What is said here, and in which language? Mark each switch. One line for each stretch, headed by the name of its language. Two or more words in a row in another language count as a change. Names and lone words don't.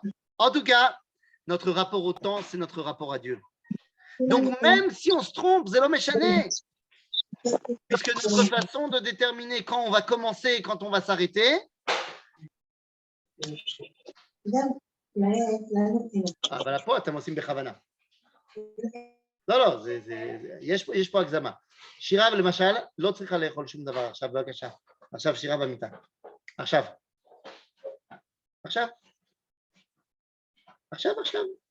French: En tout cas, notre rapport au temps, c'est notre rapport à Dieu. Donc, même si on se trompe, c'est l'homme échané. Puisque notre façon de déterminer quand on va commencer et quand on va s'arrêter. Ah, voilà,
Hebrew: פה אתם עושים בכוונה. לא, יש פה הגזמה. שירה, למשל, לא צריכה לאכול שום דבר עכשיו, בבקשה. עכשיו שירה במיטה. עכשיו. עכשיו, עכשיו, עכשיו.